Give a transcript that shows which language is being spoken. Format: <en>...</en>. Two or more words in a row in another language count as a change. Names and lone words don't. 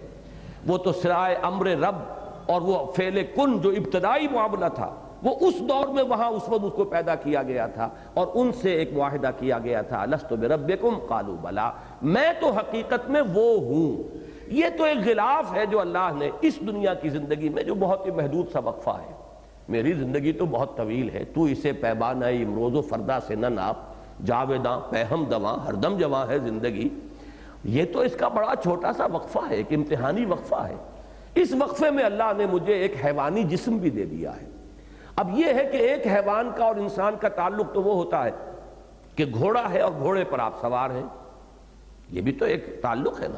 <ur>وہ تو سرائے امر رب اور وہ فعل کن جو ابتدائی معاملہ تھا، وہ اس دور میں وہاں اس وقت اس کو پیدا کیا گیا تھا اور ان سے ایک معاہدہ کیا گیا تھا،</ur> <ar>الست بربکم قالوا بلا،</ar> <ur>میں تو حقیقت میں وہ ہوں۔ یہ تو ایک غلاف ہے جو اللہ نے اس دنیا کی زندگی میں، جو بہت ہی محدود سا وقفہ ہے۔ میری زندگی تو بہت طویل ہے، تو اسے پیمانہ امروز و فردا سے نہ ناپ، جاویداں پہم دواں ہر دم جواں ہے زندگی۔ یہ تو اس کا بڑا چھوٹا سا وقفہ ہے، ایک امتحانی وقفہ ہے۔ اس وقفے میں اللہ نے مجھے ایک حیوانی جسم بھی دے دیا ہے۔ اب یہ ہے کہ ایک حیوان کا اور انسان کا تعلق تو وہ ہوتا ہے کہ گھوڑا ہے اور گھوڑے پر آپ سوار ہیں، یہ بھی تو ایک تعلق ہے نا۔</ur>